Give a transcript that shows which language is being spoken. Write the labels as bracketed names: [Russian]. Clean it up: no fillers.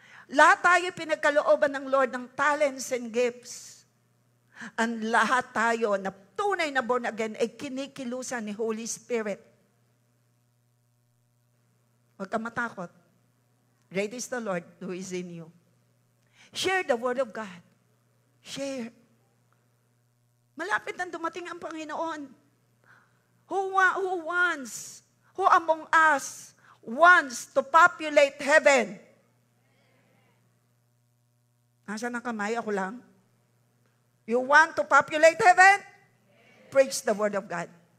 [Filipino] Lahat tayo pinagkalooban ng Lord ng talents and gifts. Ang lahat tayo na tunay na born again ay kinikilusan ni Holy Spirit. Huwag ka matakot. [English] Great is the Lord who is in you. Share the word of God. Share. [Filipino] Malapit na dumating ang Panginoon. [English] Who among us wants to populate heaven? Nasaan ang kamay? Ako lang. You want to populate heaven? Preach the word of God.